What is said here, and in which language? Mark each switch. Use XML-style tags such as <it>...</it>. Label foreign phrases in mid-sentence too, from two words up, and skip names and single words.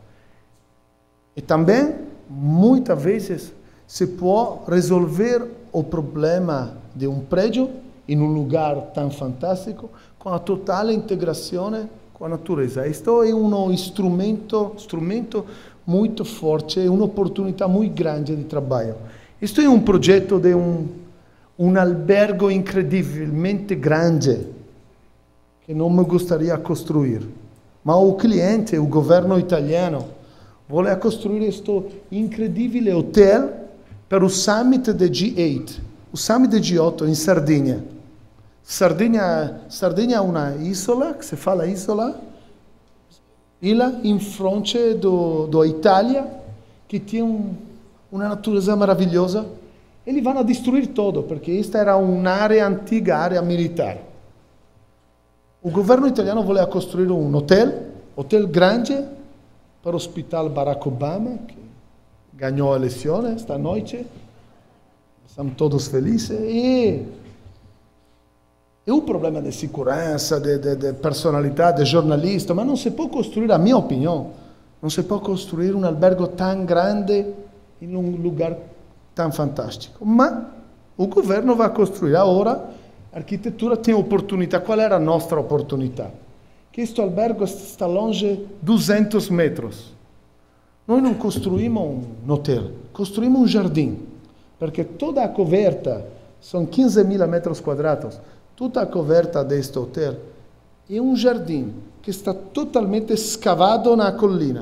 <pt>E também, muitas vezes, se pode resolver o problema de um prédio em um lugar tão fantástico com a total integração com a natureza. Isto é um instrumento muito forte e un'opportunità muito grande de trabalho.</pt> <it>Questo è un progetto di un albergo incredibilmente grande che non mi gostaria costruire, ma</it> <pt>o cliente, o governo italiano</pt> <it>vuole costruire questo incredibile hotel per il summit del G8, il summit del G8 in Sardegna. Sardegna è una isola, che si fa la isola, in fronte dell'Italia, che tiene una</it> <pt>natureza maravilhosa,</pt> <it>e li vanno a distruggere tutto, perché questa era un'area antica, area militare. Il governo italiano voleva costruire un hotel grande, per ospitare Barack Obama, che ganhou a elezione stanotte, siamo tutti felici, e un problema di sicurezza, di personalità, di giornalista, ma non si può costruire, a mia opinione, non si può costruire un albergo tan grande in un lugar tan fantastico. Ma il governo va a costruire. Ora l'architettura tiene opportunità. Qual è la nostra opportunità? Questo albergo sta longe 200 metri. Noi non costruiamo un hotel, costruiamo un giardino, perché tutta la coperta, sono 15.000 metri quadrati, tutta la coperta di questo hotel è un giardino che sta totalmente scavato nella collina.</it>